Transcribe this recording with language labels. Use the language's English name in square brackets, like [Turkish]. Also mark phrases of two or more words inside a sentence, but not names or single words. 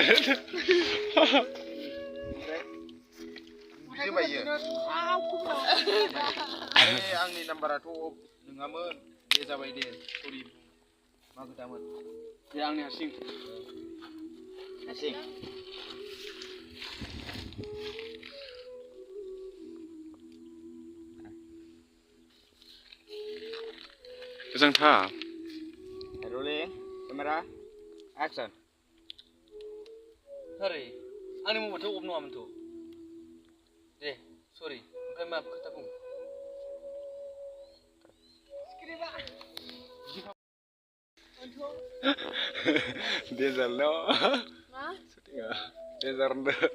[Bodo] जोबायो आंनि नाम्बाराथ' नङामोन बे जाबाय दे सरि मा खोथामोन बे आंनि हारसिं मोजांथा [English] Rolling. Camera. Action. Sorry. [Bodo] आंनि मबाइलथ' अफ नङामोनथ' दे सरि ओमफ्राय मा खोथा बुं डेन्जार न syutingआ डेन्जार होनदो